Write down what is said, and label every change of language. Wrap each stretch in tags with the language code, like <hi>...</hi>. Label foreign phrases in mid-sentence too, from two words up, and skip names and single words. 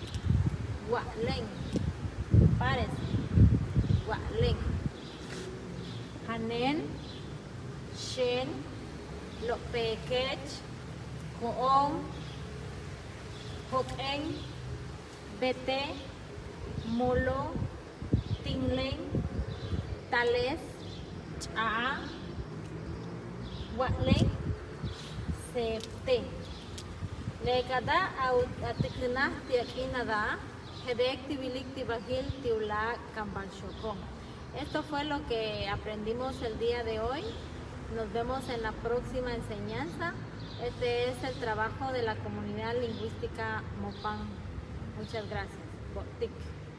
<mop>párese, gualen, Hanen, Shen, Lo pequech, Koon, Hoken, vete, molo, tinglen, tales, cha, gualen, septe. Lekada atikna tiakinada, hedek tibilik tibahil tiula kambalshokon.</mop> <es>Esto fue lo que aprendimos el día de hoy. Nos vemos en la próxima enseñanza. Este es el trabajo de la comunidad lingüística Mopán. Muchas gracias. Botik.</es>